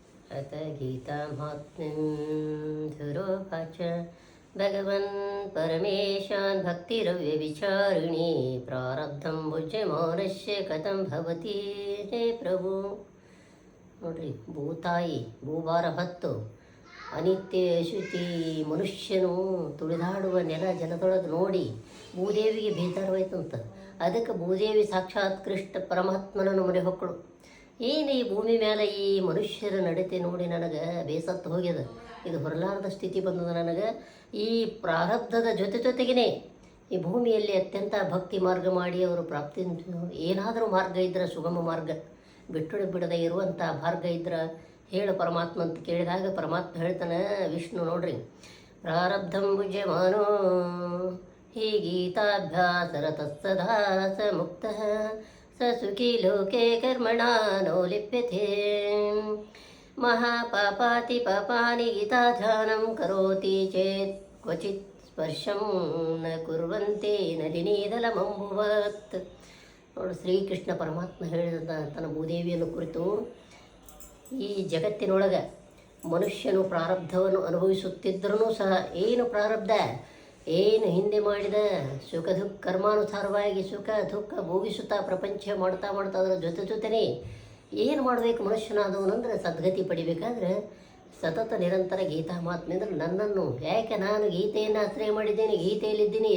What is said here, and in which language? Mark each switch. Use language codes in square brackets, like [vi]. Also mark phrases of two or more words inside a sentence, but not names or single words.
[sa] अथ गीतामाहात्म्यं धुरोवाच भगवन् परमेशान् भक्तिरव्यभिचारिणी प्रारब्धं भुज्यमानस्य कथं भवति हे प्रभु. [kn] ನೋಡ್ರಿ, ಭೂತಾಯಿ ಭೂಭಾರ ಹೊತ್ತು ಅನಿತ್ಯ ಶುಚಿ ಮನುಷ್ಯನು ತುಳಿದಾಡುವ ನೆಲ ಜನದೊಳಗೆ ನೋಡಿ ಭೂದೇವಿಗೆ ಬೇತಾರವಾಯ್ತಂತ. ಅದಕ್ಕೆ ಭೂದೇವಿ ಸಾಕ್ಷಾತ್ ಕೃಷ್ಣ ಪರಮಾತ್ಮನನ್ನು ಮೊರೆ ಹೊಕ್ಕಳು. ಏನು ಈ ಭೂಮಿ ಮೇಲೆ ಈ ಮನುಷ್ಯರ ನಡತೆ ನೋಡಿ ನನಗೆ ಬೇಸತ್ತು ಹೋಗ್ಯದ. ಇದು ಹೊರಲಾರದ ಸ್ಥಿತಿ ಬಂದದ ನನಗೆ. ಈ ಪ್ರಾರಬ್ಧದ ಜೊತೆಗೇ ಈ ಭೂಮಿಯಲ್ಲಿ ಅತ್ಯಂತ ಭಕ್ತಿ ಮಾರ್ಗ ಮಾಡಿ ಅವರು ಪ್ರಾಪ್ತಿ ಏನಾದರೂ ಮಾರ್ಗ ಇದ್ದರೆ ಸುಗಮ ಮಾರ್ಗ, ಬಿಟ್ಟು ಬಿಡದೆ ಇರುವಂಥ ಮಾರ್ಗ ಇದ್ರೆ ಹೇಳು ಪರಮಾತ್ಮ ಅಂತ ಕೇಳಿದಾಗ ಪರಮಾತ್ಮ ಹೇಳ್ತಾನೆ, ವಿಷ್ಣು ನೋಡ್ರಿ, [sa] ಪ್ರಾರಬ್ಧಂ ಭುಜ್ಯಮಾನೋ ಹಿ ಗೀತಾಭ್ಯಾಸರತಃಸದಾ ಸ ಮುಕ್ತಃ ಸ ಸುಖಿ ಲೋಕೆ ಕರ್ಮಣ ನೋ ಲಿಪ್ಯತೆ. ಮಹಾಪಾಪಾತಿ ಪಾಪಾನಿ ಗೀತಾಧ್ಯಾನಂ ಕರೋತಿ ಚೇತ್ ಕ್ವಚಿತ್ ಸ್ಪರ್ಶಂ ನ ಕುರ್ವಂತೆ ನಲಿನೀದಲಮಂಬುವತ್. [kn] ನೋಡು, ಶ್ರೀಕೃಷ್ಣ ಪರಮಾತ್ಮ ಹೇಳಿದ ತನ್ನ ಭೂದೇವಿಯನ್ನು ಕುರಿತು, ಈ ಜಗತ್ತಿನೊಳಗೆ ಮನುಷ್ಯನು ಪ್ರಾರಬ್ಧವನ್ನು ಅನುಭವಿಸುತ್ತಿದ್ದರೂ ಸಹ ಏನು ಪ್ರಾರಬ್ಧ, ಏನು ಹಿಂದೆ ಮಾಡಿದ ಸುಖ ದುಃಖ ಕರ್ಮಾನುಸಾರವಾಗಿ ಸುಖ ದುಃಖ ಭೋಗಿಸುತ್ತಾ ಪ್ರಪಂಚ ಮಾಡ್ತಾ ಅದರ ಜೊತೆನೇ ಏನು ಮಾಡಬೇಕು ಮನುಷ್ಯನಾದವನಂದ್ರೆ ಸದ್ಗತಿ ಪಡಿಬೇಕಾದ್ರೆ ಸತತ ನಿರಂತರ ಗೀತಾ ಮಾತಿನಿಂದ ನನ್ನನ್ನು, ಯಾಕೆ ನಾನು ಗೀತೆಯನ್ನು ಆಶ್ರಯ ಮಾಡಿದ್ದೇನೆ, ಗೀತೆಯಲ್ಲಿದ್ದೀನಿ.